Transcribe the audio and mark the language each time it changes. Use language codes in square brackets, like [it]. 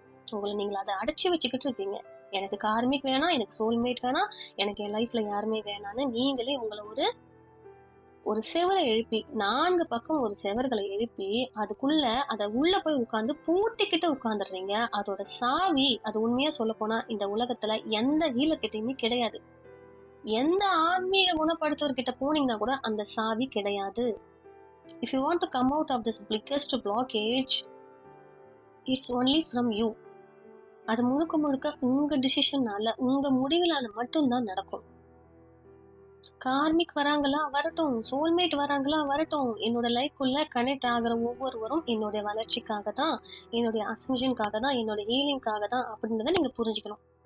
[ta] உங்களை நீங்க அதை அடைச்சு வச்சுக்கிட்டு இருக்கீங்க. எனக்கு கார்மிக் வேணாம், எனக்கு சோல்மேட் வேணாம், எனக்கு என் லைஃப்ல யாருமே வேணான்னு நீங்களே உங்களை ஒரு செவரை எழுப்பி, 4 பக்கம் ஒரு செவர்களை எழுப்பி அதுக்குள்ள அதை உள்ள போய் உட்கார்ந்து பூட்டிக்கிட்டு உட்கார்ந்துடுறீங்க. அதோட சாவி, அது உண்மையா சொல்ல போனா இந்த உலகத்துல எந்த ஹீலர் கிட்டயுமே கிடையாது. எந்த ஆன்மீக குணப்படுத்துவர்கிட்ட போனீங்கன்னா கூட அந்த சாவி கிடையாது. [en] If you want to come out of this biggest blockage, it's only from you. [ta] அது முழுக்க முழுக்க உங்க டிசிஷனால, உங்க முடிவுனால மட்டும்தான் நடக்கும். கார்மிக் வராங்களா வரட்டும், சோல்மேட் வராங்களா வரட்டும், என்னோட லைஃப்குள்ள கனெக்ட் ஆகிற ஒவ்வொருவரும் என்னுடைய வளர்ச்சிக்காக தான், என்னுடைய அசென்ஷனுக்காக தான், என்னோட ஹீலிங்காக தான் அப்படின்றத நீங்க புரிஞ்சுக்கணும்.